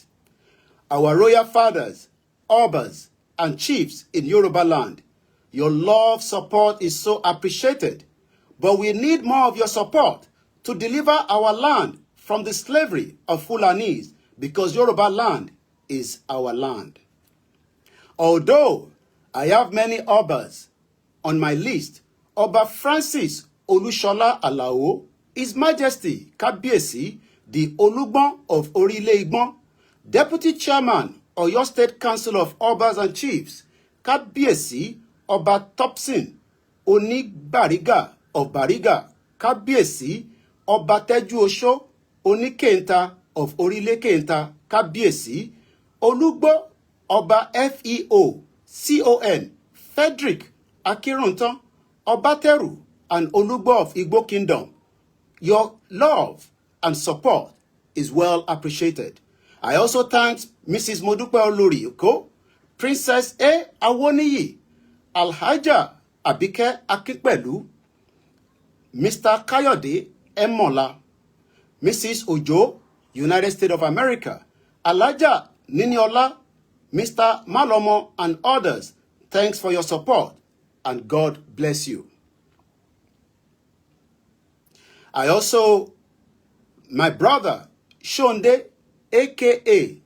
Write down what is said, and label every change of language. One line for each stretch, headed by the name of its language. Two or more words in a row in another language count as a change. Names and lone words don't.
English: Our royal fathers, obas, and chiefs in Yoruba land, your love support is so appreciated, but we need more of your support to deliver our land from the slavery of Fulanis, because Yoruba land is our land. Although I have many obas on my list, Oba Francis Olushola Alao, His Majesty Kabiesi, the Olugbon of Orile Igbon, Deputy Chairman, Oyo State Council of Obas and Chiefs, Kabiesi Oba Topsin, Bariga of Bariga, Kabiesi Oba Teju Osho, Kenta of Orile Kenta, Kabiesi, Olugbo Oba FEO, CON, Frederick Akirontan, Obateru, and Olugbo of Igbo Kingdom. Your love and support is well appreciated. I also thank Mrs. Modupe Olori Oko, Princess A. Awoniyi, Alhaja Abike Akipelu, Mr. Kayode Emola, Mrs. Ojo, United States of America, Alhaja Niniola, Mr. Malomo, and others. Thanks for your support, and God bless you. My brother, Shonde, a.k.a.